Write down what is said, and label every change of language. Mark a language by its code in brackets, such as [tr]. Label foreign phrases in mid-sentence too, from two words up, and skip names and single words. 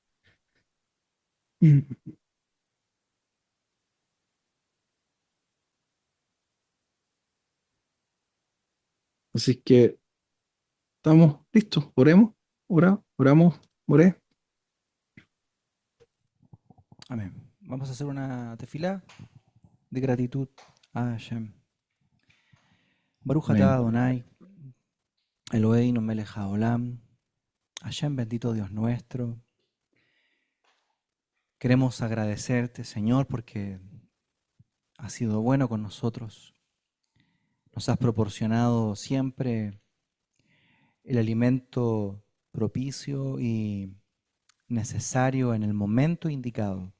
[es] Mm. Así que estamos listos. Oremos, oramos, oré. Amén. Vamos a hacer una tefilá de gratitud a Hashem. [he] ברוך אתה [es] Amén. [he] אדוני, אלוהינו מלך העולם. [es] Hashem, bendito Dios nuestro. Queremos agradecerte, Señor, porque has sido bueno con nosotros. Nos has proporcionado siempre el alimento propicio y necesario en el momento indicado.